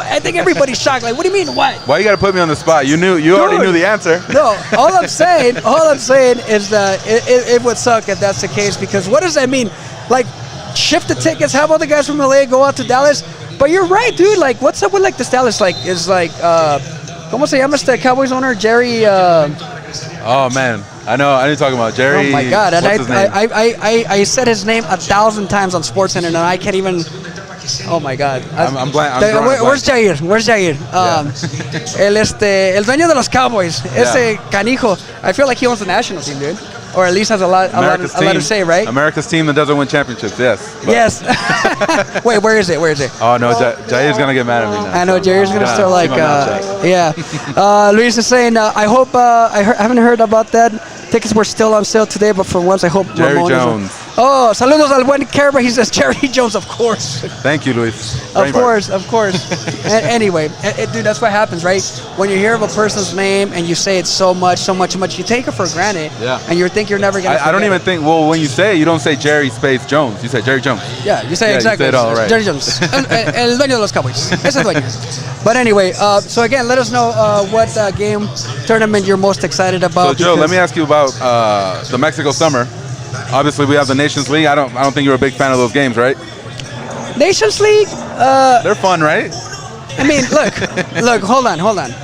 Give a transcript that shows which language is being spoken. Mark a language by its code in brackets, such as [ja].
[en] I think everybody's shocked. Like, what do you mean, what? Why you got to put me on the spot? You already knew the answer. No, all I'm saying is that it would suck if that's the case, because what does that mean? Like, shift the tickets, have all the guys from LA go out to Dallas. But you're right, dude. Like, what's up with like this Dallas? Like, is like, ¿cómo se llama este Cowboys owner? Jerry. Oh man, I know. I didn't talk about Jerry. Oh my God! And what's his name? I said his name 1,000 times on SportsCenter, and I can't even. Oh my God! I'm blank. [es] Where's Jair? Where's Jair? El dueño de los Cowboys. Ese canijo. [en] I feel like he owns the national team, dude. Or at least has a lot to say, right? America's team that doesn't win championships, yes. But. Yes. Wait, where is it? Oh no, Jair's gonna get mad at me now. I know Jair's gonna start like, yeah. Luis is saying, I hope I haven't heard about that. Tickets were still on sale today, but for once, I hope Jerry Ramon Jones. [es] Oh, saludos al buen Carver. [en] He says Jerry Jones, of course. Thank you, Luis. Of course. Anyway, dude, that's what happens, right? When you hear of a person's name and you say it so much, you take it for granted. Yeah. And you think you're never gonna. I don't even think. Well, when you say it, you don't say Jerry space Jones. You say Jerry Jones. Yeah, you say exactly. You say it all right. [es] Jerry Jones, el dueño de los Cowboys. Ese dueño. [en] But anyway, so again, let us know what game tournament you're most excited about. So Joe, let me ask you about the Mexico Summer. Obviously, we have the Nations League. I don't think you're a big fan of those games, right? Nations League. They're fun, right? I mean, look, hold on.